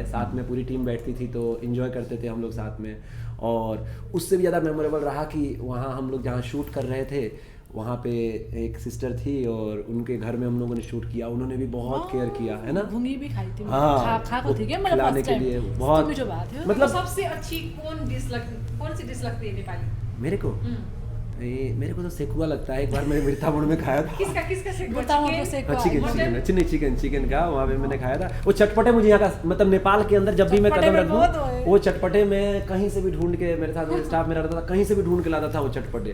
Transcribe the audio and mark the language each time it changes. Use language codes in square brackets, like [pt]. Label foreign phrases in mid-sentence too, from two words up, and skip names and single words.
[hi] साथ में पूरी टीम बैठती थी तो एंजॉय करते थे हम लोग साथ में, और उससे भी ज़्यादा मेमोरेबल रहा कि वहाँ हम लोग जहाँ शूट कर रहे थे, वहाँ पे एक सिस्टर थी और उनके घर में हम लोगों ने शूट किया, उन्होंने भी बहुत केयर किया है ना। भुंगी भी खाई थी, हाँ, [ne] खाएको थिएँ क्या मैले [hi] खिलाने फर्स्ट के लिए टाइम, बहुत [ne] मिठो भएको थियो। [hi] मतलब सबसे अच्छी कौन सी डिश लगती है नेपाली? मेरे को मेरे को तो सेकुआ लगता है। एक बार मैंने मिर्तापुर में खाया था। किसका सेकुआ? [ne] मिर्तापुरको सेकुआ, [hi] चिकन चिकन का वहाँ पे मैंने खाया था। वो चटपटे मुझे यहाँ का मतलब नेपाल के अंदर जब भी मैं कदम रख दूँ, वो चटपटे में कहीं से भी ढूंढ के, मेरे साथ स्टाफ मेरा रहता था, कहीं से भी ढूंढ के लाता था वो चटपटे।